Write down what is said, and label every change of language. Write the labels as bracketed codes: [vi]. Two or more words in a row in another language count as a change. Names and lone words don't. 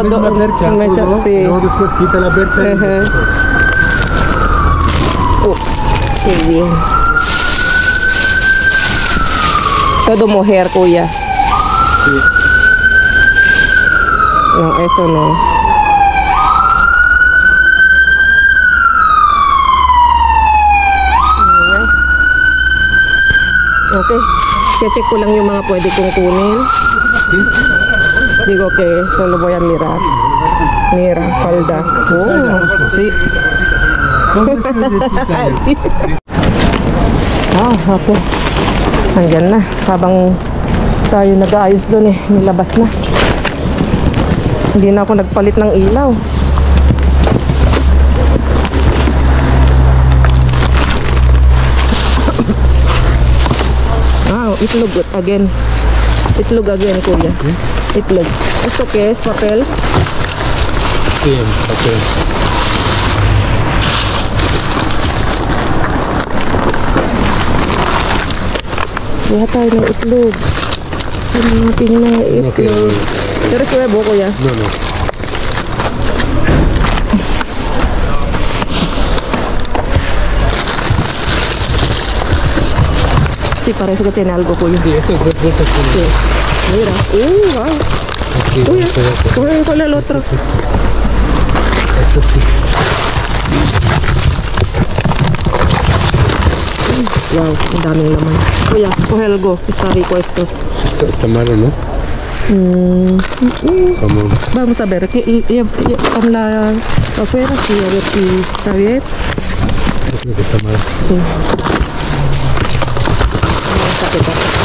[es] misma percha, ¿no? Sí. Y luego después quita la percha. Ajá. Qué bien. Todo mujer, kuya. Sí. No, eso no. [tl] Ayan. Okay. Check ko lang yung mga pwede kong kunin. [es] Digo que solo voy a mirar. Mira, falda. Oh, sí. Ah, okay. [tl] Andyan na. Habang tayo nag-aayos doon nilabas na. Hindi na ako nagpalit ng ilaw. Itlog again. Itlog again, kuya. Itlog. Ito [es] que es papel. Sí, papel. [tl] Kuha tayo ng itlog. Hanapin na itlog. [es] Pero huevo, kuya. No, no. Sí, parece que tiene algo, kuya. Sí, esto es de bolsas. Sí. Mira. Wow. Aquí, [tl] Kuya, [es] espérate. ¿cuál es el otro? Esto sí. [tl] Wow, ang daming laman. Kuya, [es] coge algo. Está rico esto. Esto está malo, ¿no? Jamón. Vamos a ver. Con la afuera, sí, a ver si está bien. Yo creo que está malo. Sí. Vamos a quitar.